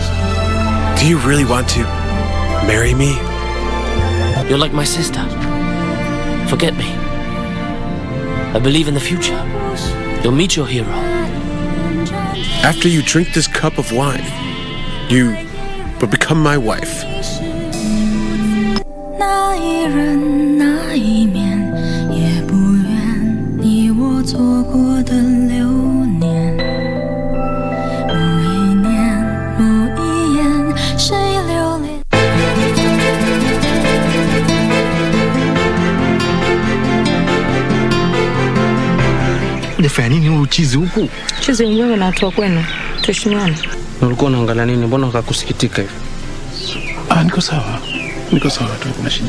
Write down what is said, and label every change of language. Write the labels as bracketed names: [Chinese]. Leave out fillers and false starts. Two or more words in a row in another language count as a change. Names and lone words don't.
[English] Do you really want to marry me? You're like my sister. Forget me. I believe in the future. You'll meet your hero. After you drink this cup of wine, you will become my wife. [Chinese] 那一人那一面，也不愿你我错过的流年。某一年，某一眼，谁留恋？ [Swahili] Unafanya nini uchizi huku? Chizi wewe na watu kwenu. Tuheshimiane. Ulikuwa unaangalia nini? Mbona ukakusikitika hivi? Niko sawa. Niko sawa tu, kuna shida.